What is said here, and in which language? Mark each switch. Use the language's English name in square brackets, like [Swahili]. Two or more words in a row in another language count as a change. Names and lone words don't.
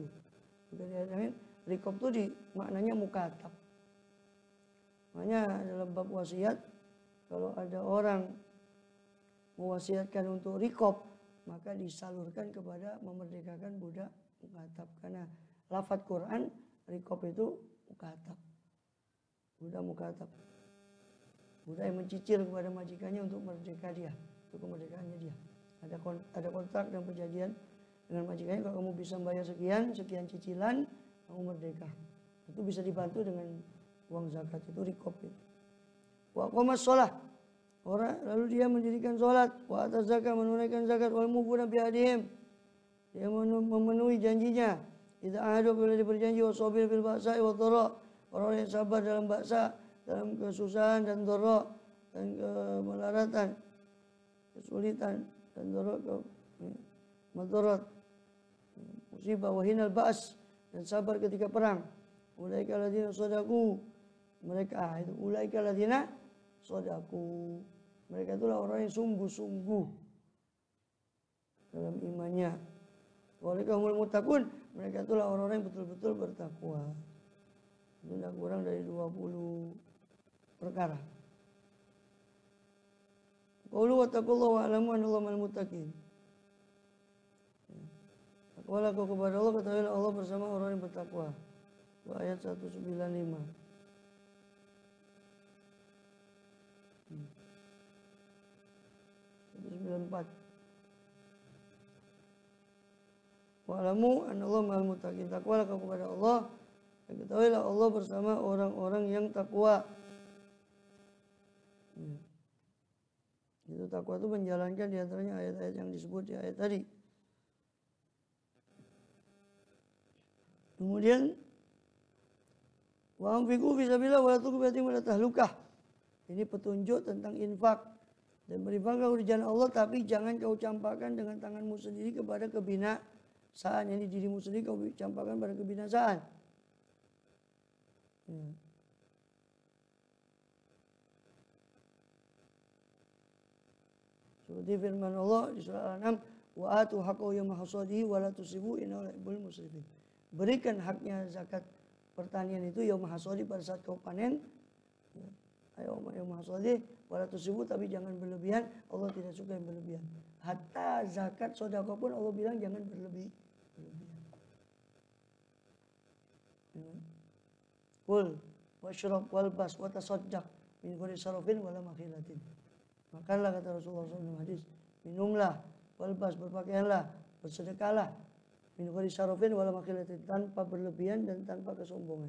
[Indonesian] Juga di ayat lain, rikop itu maknanya mukatab. Makanya dalam bab wasiat, kalau ada orang mewasiatkan untuk rikop, maka disalurkan kepada memerdekakan budak mukatab. Karena lafadz Quran, rikop itu mukatab. Budak mukatab. Budak yang mencicil kepada majikannya untuk merdeka dia, untuk kemerdekaannya dia. Ada kontrak dan perjanjian dengan majikannya, kalau kamu bisa bayar sekian cicilan, kamu merdeka. Itu bisa dibantu dengan uang zakat, itu rikop itu. [Arabic] وأقام الصلاة, [Indonesian] orang lalu dia mendirikan salat, [Arabic] وآتى الزكاة, [Indonesian] menunaikan zakat, [Arabic] والموفون بعهدهم, [Indonesian] dia memenuhi janjinya. [Arabic] إذا عاهدوا, [Indonesian] bila dia berjanji, [Arabic] والصابر بالبأساء والضراء, [Indonesian] orang yang sabar dalam ba'sa, dalam kesusahan dan dharra, dan kemelaratan, kesulitan dan dharra, madarat, musibah, [Arabic] وحين البأس, [Indonesian] dan sabar ketika perang. [Arabic] أولئك الذين صدقوا, [Indonesian] mereka itu [Arabic] أولئك الذين صدقوا, [Indonesian] mereka itulah orang yang sungguh-sungguh dalam imannya. [Arabic] وأولئك هم المتقون, [Indonesian] mereka itulah orang-orang yang betul-betul bertakwa. Itu tidak kurang dari 20 perkara. [Arabic] قولوا واتقوا الله واعلموا أن الله مع المتقين. [Indonesian] Takwalah kau kepada Allah, ketahuilah Allah bersama orang yang bertakwa. Itu ayat 195. [Arabic] واعلموا أن الله مع المتقين. [Indonesian] Takwalah kau kepada Allah, dan ketahuilah Allah bersama orang-orang yang takwa. Itu takwa itu menjalankan diantaranya ayat-ayat yang disebut di ayat tadi. [Arabic] Kemudian وأنفقوا في سبيل الله ولا تلقوا بأيديكم إلى التهلكة. [Indonesian] Ini petunjuk tentang infak. Dan berinfaklah di jalan Allah, tapi jangan kau campakkan dengan tanganmu sendiri kepada kebinasaan. Jadi dirimu sendiri kau campakkan pada kebinasaan. Seperti firman Allah di surah Al-An'am, [Arabic] وآتوا حقه يوم حصاده ولا تسرفوا إنه لا يحب المسرفين. [Indonesian] Berikan haknya zakat pertanian itu [Arabic] يوم حصاده, [Indonesian] pada saat kau panen. [Arabic] يوم حصاده ولا تسرفوا, [Indonesian] tapi jangan berlebihan. Allah tidak suka yang berlebihan. Hatta zakat sedekah pun Allah bilang jangan berlebihan. [Arabic] كل واشرب والبس وتصدق من غير سرف ولا مخيلة. [Indonesian] Makanlah, kata Rasulullah SAW hadis, minumlah, walbas, berpakaianlah, bersedekahlah, [Arabic] من غير سرف ولا مخيلة, [Indonesian] tanpa berlebihan dan tanpa kesombongan.